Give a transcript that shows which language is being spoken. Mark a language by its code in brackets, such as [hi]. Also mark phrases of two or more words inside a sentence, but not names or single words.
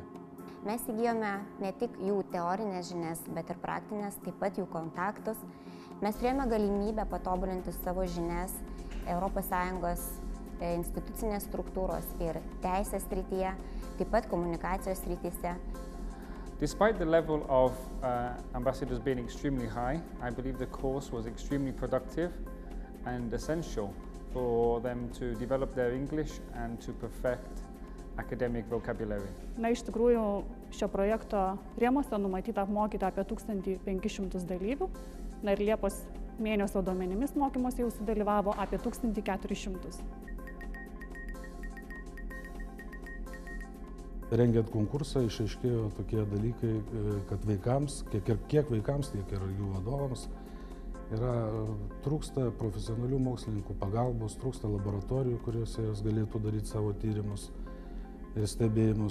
[lt] Mes įgijome ne tik jų teorinės žinias, bet ir praktinės, taip pat jų kontaktus. Mes turėjome galimybę patobulinti savo žinias ES institucinės struktūros ir teisės srityje, taip pat komunikacijos srityse. [en] Despite the level of ambassadors being extremely high, I believe the course was extremely productive and essential for them to develop their English and to perfect academic vocabulary. [lt] Na, iš tikrųjų, šio projekto rėmuose numatyta apmokyti apie 1500 dalyvių. Na ir Liepos mėnesio duomenimis mokymuose jau sudalyvavo apie 1400. Rengiant konkursą išaiškėjo tokie dalykai, kad vaikams, kiek vaikams, tiek ir jų vadovams, trūksta profesionalių mokslininkų pagalbos, trūksta laboratorijų, kuriuose jos galėtų daryti savo tyrimus ir stebėjimus.